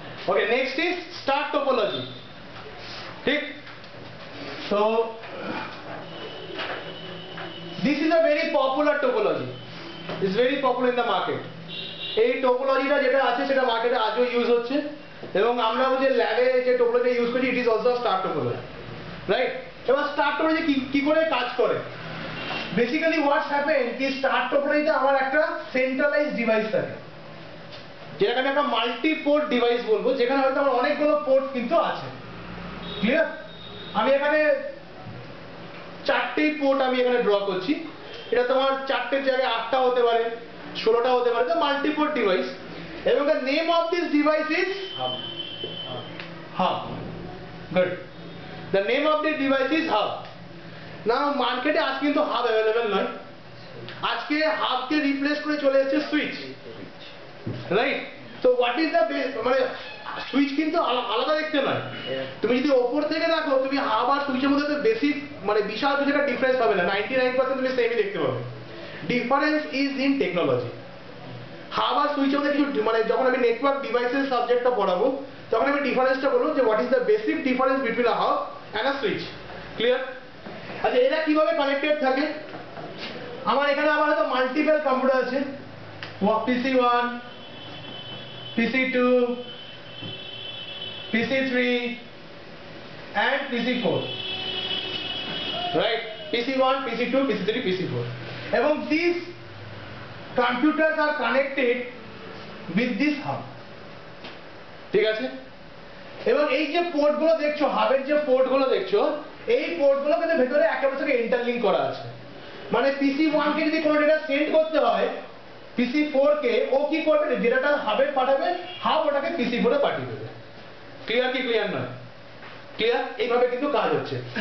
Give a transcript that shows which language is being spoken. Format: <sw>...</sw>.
<en>Okay, next is star topology. ठीक, so this is a very popular topology. It's very popular in the market.</en> <bn>এই টোপোলজিটা যেটা আছে সেটা মার্কেটে আজও ইউজ হচ্ছে এবং আমরা যে ল্যাবে যে টোপোলজি ইউজ করছি</bn> <en>It is also star topology, right?</en> <bn>এবার স্টার টোপোলজি কি করে কাজ করে?</bn> <en>basically what's happen</en> <bn>কি স্টার টোপোলজিতে আমার একটা সেন্ট্রালাইজড ডিভাইস থাকে, যেটাকে আমি একটা মাল্টি পোর্ট ডিভাইস বলবো, যেখানে হয়তো আমার অনেকগুলো পোর্ট কিন্তু আছে। ক্লিয়ার? আমি এখানে 4টে পোর্ট আমি এখানে ড্র করছি, এটা তোমার 4টের জায়গায় 8টা হতে পারে, 16টা হতে পারে, তো মাল্টি পোর্ট ডিভাইস। এবং</bn> <en>the name of this device is hub. Good. The name of the device is hub.</en> <bn>Now মার্কেটে আজ কিন্তু হাব অ্যাভেলেবেল নয়, আজকে হাবকে রিপ্লেস করে চলে এসেছে সুইচ, রাইট? তো</bn> <en>what is the</en> <bn>মানে সুইচ কিন্তু আলাদা দেখতে নয়, তুমি যদি ওপর থেকে দেখো তুমি হাব আর সুইচের মধ্যে তো বেসিক মানে বিশাল কিছু একটা ডিফারেন্স পাবে না, 99% তুমি সেমই দেখতে পাবে।</bn> <en>Difference is in technology.</en> <bn>Hub আর সুইচের মধ্যে কিছু মানে যখন আমি নেটওয়ার্ক ডিভাইসের সাবজেক্টটা পড়াবো তখন আমি ডিফারেন্সটা বলবো যে</bn> <en>What is the basic difference between a hub and a switch.</en> <bn>Clear? আচ্ছা, এরা কিভাবে কানেক্টেড থাকে? আমার এখানে আবার হয়তো মাল্টিপল কম্পিউটার আছে,</bn> <en>PC1, PC2, PC3 and PC4, right? PC1, PC2, PC3, PC4,</en> <bn>এবং</bn> <en>these computers are connected with this hub,</en> <bn>ঠিক আছে? এবং এই যে পোর্ট গুলো দেখছো, হাবের যে পোর্ট গুলো দেখছো, এই পোর্ট গুলো কিন্তু ভেতরে একেবারে সঙ্গে ইন্টারলিংক করা আছে। মানে PC1 কে যদি কোনো ডেটা সেন্ড করতে হয় PC4 কে, ও কি করবে? ডেটাটা হাবে পাঠাবে, হাব ওটাকে PC4 এ পাঠিয়ে দেবে। ক্লিয়ার কি ক্লিয়ার নয়? ক্লিয়ার? এইভাবে কিন্তু কাজ হচ্ছে।</bn>